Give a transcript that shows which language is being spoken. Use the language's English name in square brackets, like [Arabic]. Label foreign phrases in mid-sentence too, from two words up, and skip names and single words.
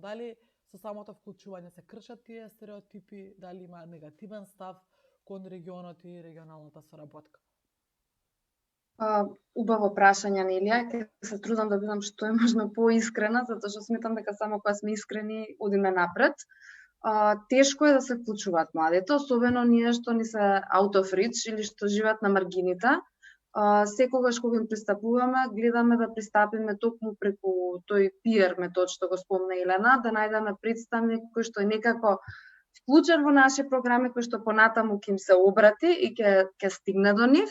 [Macedonian] Дали со самото вклучување се кршат тие стереотипи, дали има негативен став кон регионот и регионалната соработка? Убаво прашање, Нелија. Ќе се трудам да бидам што е можно поискрена, затоа што сметам дека само кога сме искрени одиме напред. Тешко е да се вклучуваат младите, особено ние што ни се [English] out of reach [Macedonian] или што живеат на маргините. Секогаш кога им пристапуваме, гледаме да пристапиме токму преку тој peer метод што го спомна Елена, да најдеме представник кој што е некако вклучен во наши програми, кој што понатаму ќе им се обрати и ќе стигне до нив.